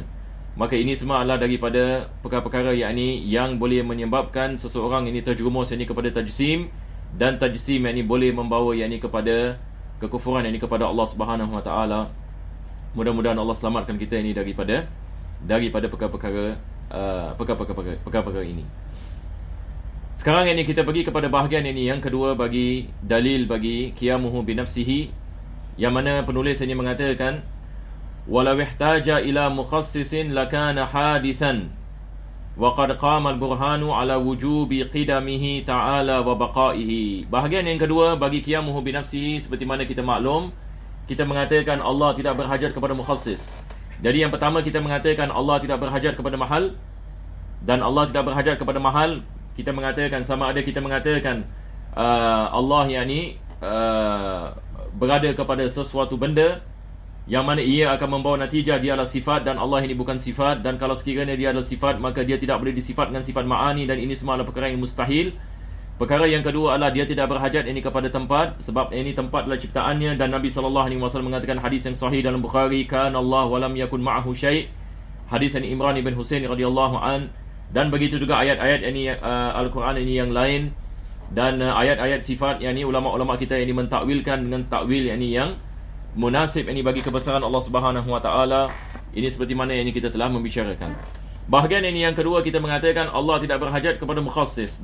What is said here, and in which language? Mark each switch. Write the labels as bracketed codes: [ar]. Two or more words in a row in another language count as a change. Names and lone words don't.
[ms] Maka ini semua adalah daripada perkara-perkara yang boleh menyebabkan seseorang ini terjerumus ini kepada tajsim, dan tajsim ini boleh membawa kepada kekufuran ini kepada Allah [ar] سبحانه وتعالى. [ms] Mudah-mudahan Allah selamatkan kita ini daripada perkara-perkara ini. Sekarang ini kita pergi kepada bahagian ini yang kedua bagi dalil bagi [ar] قيامه بنفسه, [ms] yang mana penulis ini mengatakan [ar] ولو احتاج إلى مخصص لكان حادثا وقد قام البرهان على وجوب قدمه تعالى وبقائه. [ms] Bahagian yang kedua bagi [ar] قيامه بنفسه, [ms] seperti mana kita maklum, kita mengatakan Allah tidak berhajat kepada mukhassis. Jadi yang pertama kita mengatakan Allah tidak berhajat kepada mahal, dan Allah tidak berhajat kepada mahal, kita mengatakan sama ada kita mengatakan Allah berada kepada sesuatu benda yang mana ia akan membawa natijah dia adalah sifat, dan Allah ini bukan sifat. Dan kalau sekiranya dia adalah sifat, maka dia tidak boleh disifatkan sifat ma'ani, dan ini semua adalah perkara yang mustahil. Perkara yang kedua adalah dia tidak berhajat ini kepada tempat, sebab ini tempat adalah ciptaannya, dan Nabi SAW mengatakan hadis yang sahih dalam Bukhari, [ar] كان الله ولم يكن معه شيء', [ms] hadis ini Imran ibn Husain [ar] رضي الله عن. [ms] Dan begitu juga ayat-ayat ini Al-Quran ini yang lain, dan ayat-ayat sifat ini ulama-ulama kita ini mentakwilkan dengan takwil yang munasib ini bagi kebesaran Allah [ar] سبحانه وتعالى. [ms] Ini seperti mana yang kita telah membicarakan. Bahagian ini yang kedua, kita mengatakan Allah tidak berhajat kepada mukhassis.